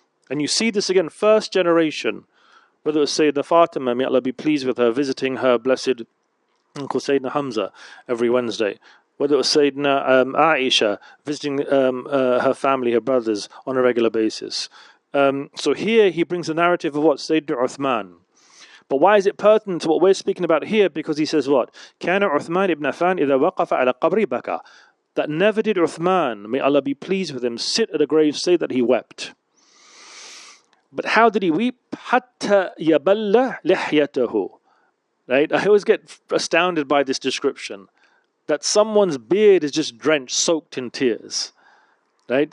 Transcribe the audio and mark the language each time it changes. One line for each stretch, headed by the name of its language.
English: And you see this again, first generation, whether it was Sayyidina Fatima, may Allah be pleased with her, visiting her blessed Uncle Sayyidina Hamza every Wednesday. Whether it was Sayyidina Aisha, visiting her family, her brothers, on a regular basis. So here he brings the narrative of what? Sayyidina Uthman. But why is it pertinent to what we're speaking about here? Because he says what?
Arabic: كَانَ عُثْمَانِ ibn Affan إِذَا وَقَفَ عَلَى قَبْرِ بَكَى.
English: That never did Uthman, may Allah be pleased with him, sit at a grave, say that he wept. But how did he weep?
Arabic: حَتَّى يَبَلَّ لِحْيَتَهُ.
English: Right? I always get astounded by this description. That someone's beard is just drenched, soaked in tears. Right?